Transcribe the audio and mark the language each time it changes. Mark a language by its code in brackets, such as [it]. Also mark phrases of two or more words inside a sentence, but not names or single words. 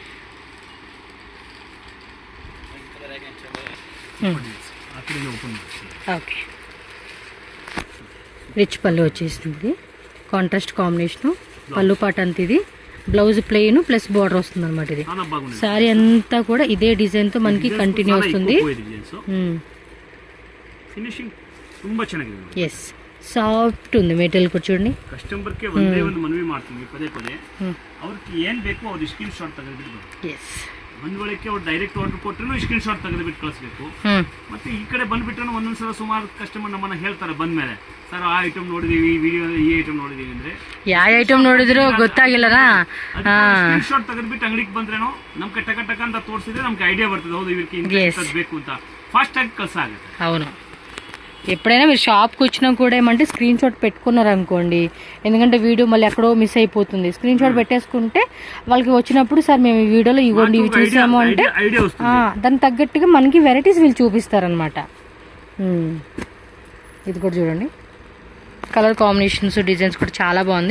[te] ఓకే, రిచ్ పళ్ళు వచ్చేసింది, కాంట్రాస్ట్ కాంబినేషను, పళ్ళు పాట అంత. ఇది బ్లౌజ్ ప్లెయిన్ ప్లస్ బార్డర్ వస్తుంది అనమాట. ఇది సారీ అంతా కూడా ఇదే డిజైన్తో మనకి కంటిన్యూ వస్తుంది. ఎస్, [en] ಸಾಫ್ಟ್ [te] ఉంది మెటీరియల్ కూడా చూడండి. [kn] ಕಸ್ಟಮರ್ ಗೆ ಒಂದೇ ಒಂದು ಮನವಿ ಮಾಡ್ತೀನಿ ಪದೇ ಪದೇ, ಅವ್ರಿಗೆ ಏನ್ ಬೇಕು ಅವ್ರು ಸ್ಕ್ರೀನ್ ಶಾಟ್ ತೆಗೆದುಬಿಟ್ಟು. ಎಸ್, ಒಂದ್ ವೇಳೆಗೆ ಅವ್ರು ಡೈರೆಕ್ಟ್ ಆರ್ಡರ್ ಕೊಟ್ಟರು ಸ್ಕ್ರೀನ್ ಶಾಟ್ ತೆಗೆದುಬಿಟ್ಟು ಕಳಿಸ್ಬೇಕು. ಮತ್ತೆ ಈ ಕಡೆ ಬಂದ್ಬಿಟ್ರೆ ಒಂದೊಂದ್ಸಲ ಸುಮಾರು ಕಸ್ಟಮರ್ ನಮ್ಮನ್ನ ಹೇಳ್ತಾರೆ ಬಂದ್ಮೇಲೆ, ಸರ್ ಆ ಐಟಮ್ ನೋಡಿದೀವಿ, ವಿಡಿಯೋ ಈ ಐಟಮ್ ನೋಡಿದೀವಿ ಅಂದ್ರೆ ಯಾವ ಐಟಮ್ ನೋಡಿದ್ರು ಗೊತ್ತಾಗಿಲ್ಲನಾ, ಸ್ಕ್ರೀನ್ ಶಾಟ್ ತೆಗೆದ್ಬಿಟ್ಟು ಅಂಗಡಿಗೆ ಬಂದ್ರೇನೋ ನಮ್ಗೆ ಟಕ ಟಕ ಅಂತ ತೋರಿಸಿದ್ರೆ ನಮ್ಗೆ ಐಡಿಯಾ ಬರ್ತದೆ, ಹೌದು ಇವ್ರಿಗೆ ಇಂತ ಬೇಕು ಅಂತ ಫಾಸ್ಟ್ ಆಗಿ ಕಳ್ಸಾಗುತ್ತೆ. [te] అవును, ఎప్పుడైనా మీరు షాప్కి వచ్చినా కూడా ఏమంటే స్క్రీన్ షాట్ పెట్టుకున్నారు అనుకోండి, ఎందుకంటే వీడియో మళ్ళీ ఎక్కడో మిస్ అయిపోతుంది. స్క్రీన్ షాట్ పెట్టేసుకుంటే వాళ్ళకి వచ్చినప్పుడు సార్ మేము ఈ వీడియోలో ఇవ్వండి ఇవి చూసాము అంటే దానికి తగ్గట్టుగా మనకి వెరైటీస్ వీళ్ళు చూపిస్తారనమాట. ఇది కూడా చూడండి, కలర్ కాంబినేషన్స్ డిజైన్స్ కూడా చాలా బాగుంది.